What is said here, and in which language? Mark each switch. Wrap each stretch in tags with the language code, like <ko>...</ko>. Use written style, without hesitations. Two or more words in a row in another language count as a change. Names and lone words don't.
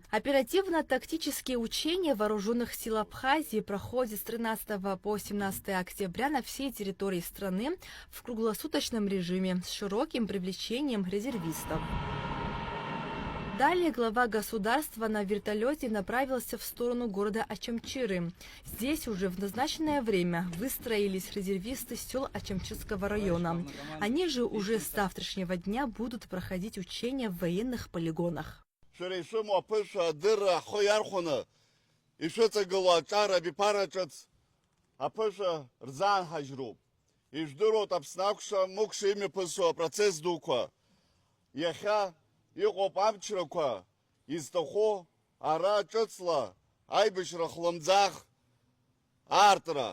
<ru>Оперативно-тактические учения вооруженных сил Абхазии проходят с 13 по 17 октября на всей территории страны в круглосуточном режиме с широким привлечением резервистов. Далее глава государства на вертолете направился в сторону города Ачамчиры. Здесь уже в назначенное время выстроились резервисты сел Ачамчирского района. Они же уже с завтрашнего дня будут проходить учения в военных полигонах.</ru> <ab>Иҟоуп амчрақәа изҭаху ара ҿыцла аибашьра хлымӡаах аартра.</ab>